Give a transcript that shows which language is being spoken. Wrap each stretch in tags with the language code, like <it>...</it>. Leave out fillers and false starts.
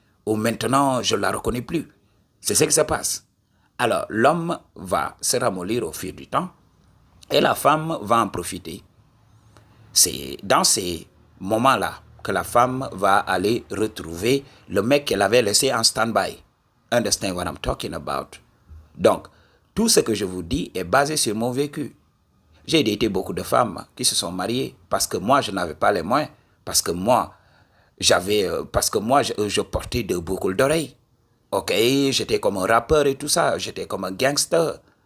<fr>Ou maintenant, je ne la reconnais plus. C'est ce qui se passe. Alors, l'homme va se ramollir au fil du temps et la femme va en profiter. C'est dans ces moments-là que la femme va aller retrouver le mec qu'elle avait laissé en stand-by.</fr> <en>Understand what I'm talking about?</en> <fr>Donc, tout ce que je vous dis est basé sur mon vécu. J'ai daté beaucoup de femmes qui se sont mariées parce que moi, je n'avais pas les moyens. Parce que moi, je portais de boucles d'oreilles. Ok, j'étais comme un rappeur et tout ça. J'étais comme un gangster.</fr>